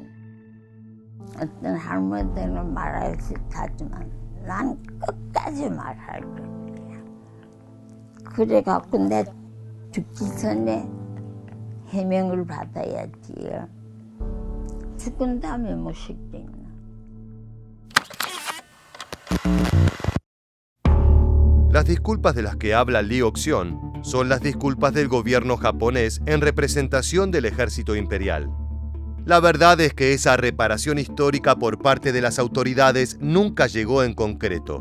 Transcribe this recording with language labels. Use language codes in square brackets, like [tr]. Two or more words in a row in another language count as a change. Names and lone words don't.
[ko] 어떤 할머니들은 말할 수 있다지만 난 끝까지 말할 거야. 그래갖고 내 죽기 전에 해명을 받아야지. 죽은 다음에 뭐 식대나. [es] Las disculpas de las que habla Lee Ok-seon son las disculpas del gobierno japonés en representación del ejército imperial. La verdad es que esa reparación histórica por parte de las autoridades nunca llegó en concreto.